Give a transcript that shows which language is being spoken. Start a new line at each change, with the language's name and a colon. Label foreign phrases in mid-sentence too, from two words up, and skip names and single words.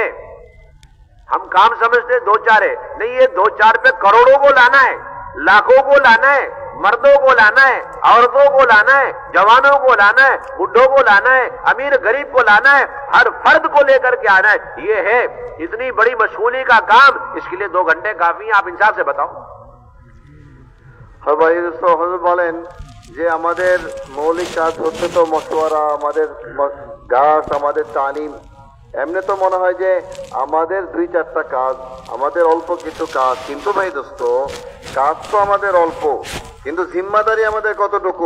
Urdu: ہم کام سمجھتے 2-4 ہے, نہیں, یہ 2-4 پہ کروڑوں کو لانا ہے, لاکھوں کو لانا ہے, مردوں کو لانا ہے, عورتوں کو لانا ہے, جوانوں کو لانا ہے, بڈھوں کو لانا ہے, امیر غریب کو لانا ہے, ہر فرد کو لے کر کے آنا ہے. یہ ہے اتنی بڑی مشغولی کا کام, اس کے لیے 2 گھنٹے کافی ہیں. آپ انصاف سے بتاؤ. حضرت بولیں
Bangla: যে আমাদের মৌলিক কাজ হচ্ছে তো মশওয়ারা, আমাদের গাছ, আমাদের তালিম। এমনি তো মনে হয় যে আমাদের 2-4টা কাজ, আমাদের অল্প কিছু কাজ, কিন্তু ভাই দোস্ত কাজ তো আমাদের অল্প, কিন্তু জিম্মাদারি আমাদের কতটুকু?